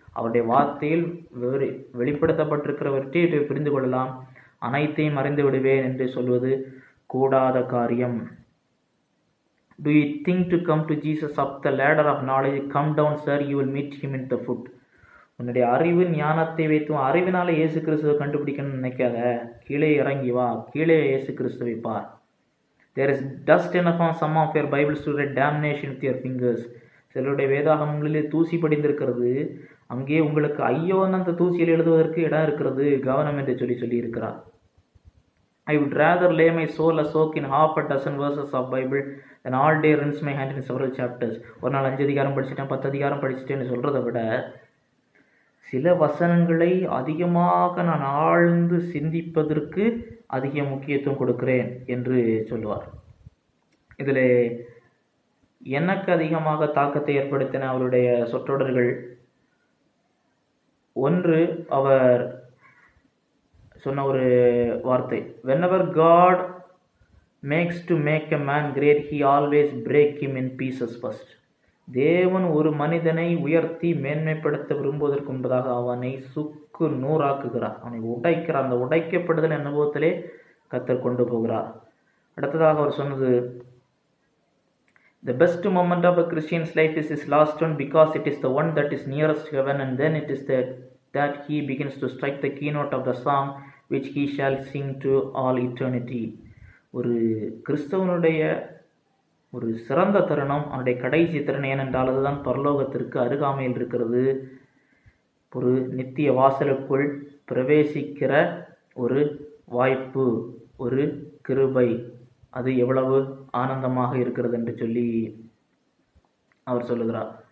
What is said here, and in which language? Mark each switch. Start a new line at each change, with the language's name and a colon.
Tamil: அவருடைய வார்த்தையில் வெளிப்படுத்தப்பட்டிருக்கிறவற்றை புரிந்து கொள்ளலாம், அனைத்தையும் அறிந்து விடுவேன் என்று சொல்வது கூடாத காரியம்.
English: Do you think to come to Jesus up the ladder of knowledge? Come down, sir, you will meet him in the foot.
Tamil: உன்னுடைய அறிவு ஞானத்தை வைத்து அறிவினால இயேசு கிறிஸ்துவை கண்டுபிடிக்கணும்னு நினைக்காத, கீழே இறங்கி வா, கீழே இயேசு கிறிஸ்துவை பார்.
English: There is dust enough on some of your Bibles to write damnation with your fingers.
Tamil: சிலருடைய வேதாகமங்களிலே தூசி படிந்திருக்கிறது, அங்கே உங்களுக்கு ஐயோ அந்த தூசியில் எழுதுவதற்கு இடம் இருக்கிறது, கவனம் என்று சொல்லி இருக்கிறார்.
English: I would rather lay my soul a soak in half a dozen verses of Bible than all day rinse my hand in several chapters.
Tamil: ஒரு நாள் 5 அதிகாரம் படிச்சுட்டேன், 10 அதிகாரம் படிச்சுட்டேன்னு சொல்கிறத விட சில வசனங்களை அதிகமாக நான் ஆழ்ந்து சிந்திப்பதற்கு அதிக முக்கியத்துவம் கொடுக்கிறேன் என்று சொல்லுவார். இதில் எனக்கு அதிகமாக தாக்கத்தை ஏற்படுத்தின அவருடைய சொற்றொடர்கள், ஒன்று அவர் சொன்ன ஒரு வார்த்தை,
English: whenever God makes to make a man great, he always break him in pieces first.
Tamil: தேவன் ஒரு மனிதனை உயர்த்தி மேன்மைப்படுத்த விரும்புவதற்கு முன்பதாக அவனை சுக்கு நூறாக்குகிறார், அவனை உடைக்கிறார். அந்த உடைக்கப்படுதல் அனுபவத்திலே கர்த்தர் கொண்டு போகிறார். அடுத்ததாக அவர் சொன்னது,
English: the best moment of a Christian's life is his last one, because it is the one that is nearest heaven, and then it is that he begins to strike the keynote of the song which he shall sing to all eternity.
Tamil: ஒரு கிறிஸ்தவனுடைய ஒரு சிறந்த தருணம், அவனுடைய கடைசி தருணம் ஏனென்றால் அதுதான் பரலோகத்திற்கு அருகாமையில் இருக்கிறது. ஒரு நித்திய வாசலுக்குள் பிரவேசிக்கிற ஒரு வாய்ப்பு, ஒரு கிருபை, அது எவ்வளவு ஆனந்தமாக இருக்கிறது என்று சொல்லி அவர் சொல்லுகிறார்.